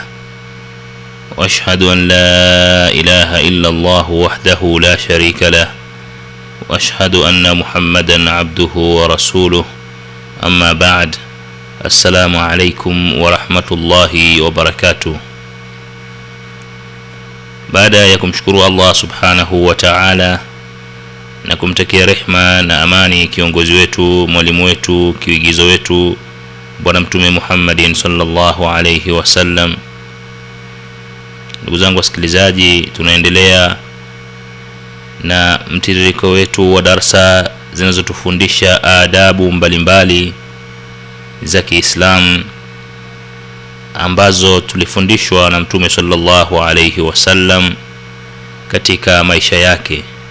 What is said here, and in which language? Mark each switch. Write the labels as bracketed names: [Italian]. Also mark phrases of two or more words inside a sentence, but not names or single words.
[Arabic] وأشهد أن لا إله إلا الله وحده لا شريك له وأشهد أن محمدا عبده ورسوله. أما بعد. السلام عليكم ورحمة الله وبركاته. [Swahili] Baada ya kumshukuru Allah [Arabic] سبحانه وتعالى [Swahili] na kumtakia rehma na amani kiongozi wetu, mwalimu wetu, kiigizo wetu Bwana Mtume Muhammadin [Arabic] صلى الله عليه وسلم, [Swahili] ndugu zangu wasikilizaji, tunaendelea na mtiririko wetu wa darasa zinazotufundisha adabu mbalimbali za Kiislamu ambazo tulifundishwa na Mtume [Arabic] صلى الله عليه وسلم [Swahili] katika maisha yake.